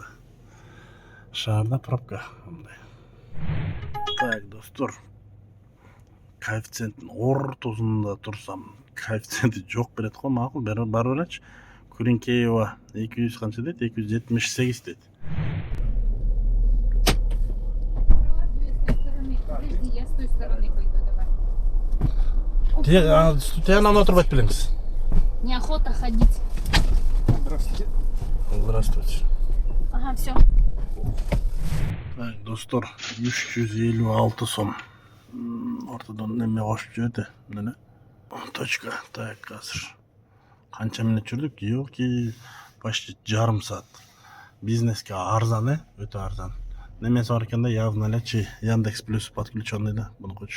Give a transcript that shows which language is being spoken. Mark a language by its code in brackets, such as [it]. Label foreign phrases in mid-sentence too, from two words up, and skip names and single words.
[ky] Шаарда пробка. Так, достор, коэффициенттин ортосунда турсам, коэффициенти жок берет го, макул, бара беречи. Куринкеева 200 канча дейт? 278 дейт. [ru] Я с той стороны пойду, давай. [ky] Тиянан отурбайт белеңиз. [ru] Неохота ходить. Здравствуйте. Здравствуйте. Ага, все. Так, [ky] достор, 356 сом. Ортодон неме кошуп жиберди, эмне? [ru] Точка. [ky] Так, азыр канча мүнөт жүрдүк? [ru] Ёлки, почти [ky] жарым саат. Бизнеске арзан, өтө арзан. Немеси бар экен да, явно эле Яндекс плюс подключенный да, буну койчу.